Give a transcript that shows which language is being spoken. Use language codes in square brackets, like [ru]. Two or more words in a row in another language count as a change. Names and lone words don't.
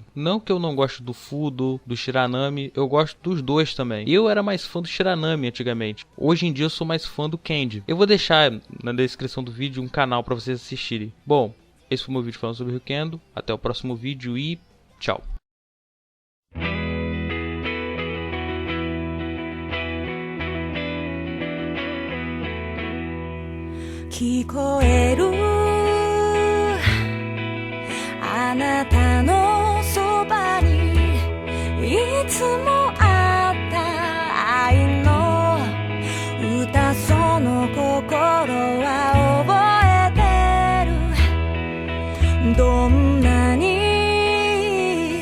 [pt] Não que eu não gosto do Fudo, do Shiranami, eu gosto dos dois também. Eu era mais fã do Shiranami antigamente. Hoje em dia eu sou mais fã do Kenji. Eu vou deixar na descrição do vídeo um canal para vocês assistirem. Bom, esse foi o meu vídeo falando sobre Ryukendo. Até o próximo vídeo e tchau. [ja] 聞こえるあなたのそばにいつもあった愛の歌その心は覚えてるどんなに